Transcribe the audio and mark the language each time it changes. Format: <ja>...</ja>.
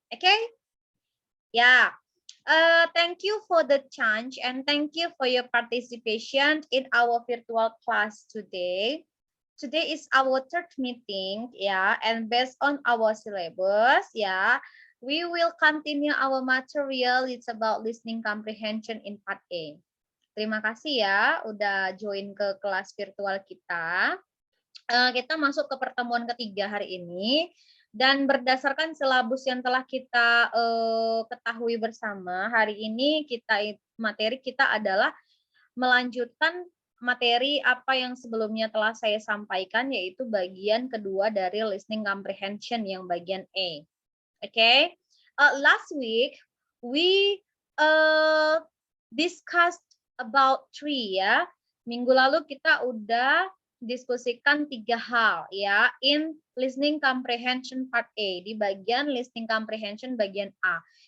<en>Okay, yeah. Thank you for the chance and thank you for your participation in our virtual class today. Today is our third meeting, yeah, and based on our syllabus, yeah, we will continue our material. It's about listening comprehension in part A.</en> <id>Terima kasih ya udah join ke kelas virtual kita. Kita masuk ke pertemuan ketiga hari ini. Dan berdasarkan silabus yang telah kita ketahui bersama, hari ini materi kita adalah melanjutkan materi apa yang sebelumnya telah saya sampaikan, yaitu bagian kedua dari listening comprehension yang bagian A.</id> <en>Okay, last week we discussed about three ya.</en> <id>Minggu lalu kita udah diskusikan 3 hal ya</id> <en>in listening comprehension part A,</en> <id>di bagian listening comprehension bagian A.</id>